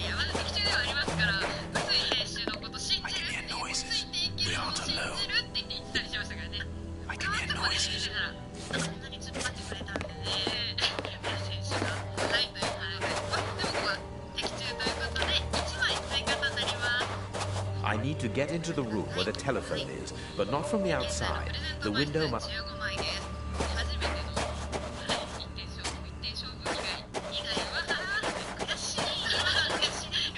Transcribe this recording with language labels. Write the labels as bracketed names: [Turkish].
[Japanese] いやまだ的中ではありますから、臼井選手のこと信じるって、ついていけるのを信じるって言ってたりしましたからね。変わってこないですから、そんなに突っ張ってくれたんでね、村選手がということで、でもここは的中ということで1枚追加となります。 [English] I need to get into the room where the telephone is, but not from the outside. The window must... [Japanese] 15枚です。初めての1点勝負以外は悔しいですね。